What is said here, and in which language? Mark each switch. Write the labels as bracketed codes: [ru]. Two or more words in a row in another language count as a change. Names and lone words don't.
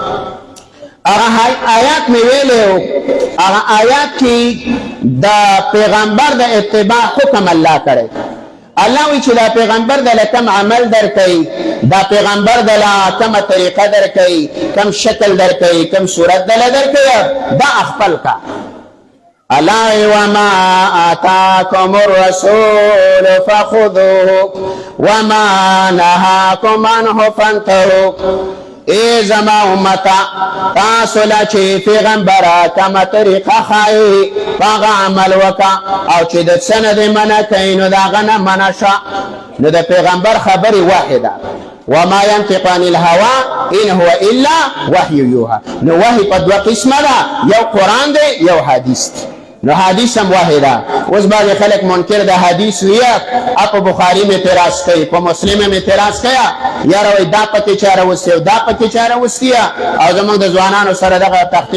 [ps] هغه آیات می ویلو هغه آیات کې د پیغمبر د اتباع حکم الله کړی الله وی چې دا پیغمبر د کم عمل درکوي دا پیغمبر د کومه طریقه درکوي کم شکل درکوي کم صورت دله درکوي دا خپل کا الله [ar] وما آتاكم الرسول فخذوه وما نهاكم عنه فانتهوا [ps] ای زما امتا تاسو لا چې پیغمبره کمه طریقه ښایي په عمل وکړه او چې د څه نه دې منع کوي نو د هغه نه منع شه نو د پیغمبر خبرې واحده [ar] وما ينطق عن الهوى ان هو الا وحي يوحى [ps] نو وحي په 2 قسمه ده یو قرآن دی یو حدیث دی نو حدیث هم واحده اوس بعضې خلک منکر د حدیث ویه په بخاري مې اعتراض کوي په مسلم مې اعتراض کوي یاره وایي دا پکې چا راوستي او دا پکې چا راوستي او زموږ د ځوانانو سره دغه تختې